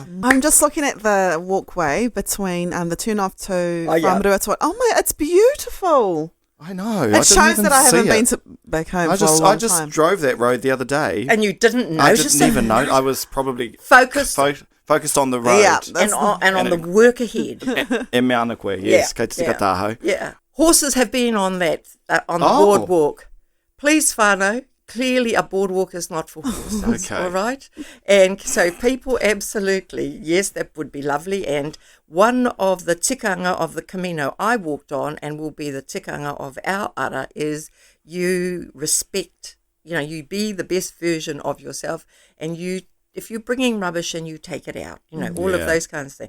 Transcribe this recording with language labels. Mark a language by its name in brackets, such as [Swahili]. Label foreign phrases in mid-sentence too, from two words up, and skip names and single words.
[English] I'm just looking at the walkway between the turn-off to Whamuruatoa. Oh my, it's beautiful. I know. It shows that I haven't been back home for a long I just time. drove that road the other day. And you didn't notice I didn't even know. I was probably focused on the road. Yeah, and on the work ahead. [Māori] E mea ana koe, yes. Kei te tika tāhau. [English] Yeah. Horses have been on that, on the boardwalk. Please, whānau, clearly a boardwalk is not for horses, all right? And so people absolutely, yes, that would be lovely. And one of the tikanga of the Camino I walked on and will be the tikanga of our ara is you respect, you be the best version of yourself, and if you're bringing rubbish in, you take it out, all of those kinds of things.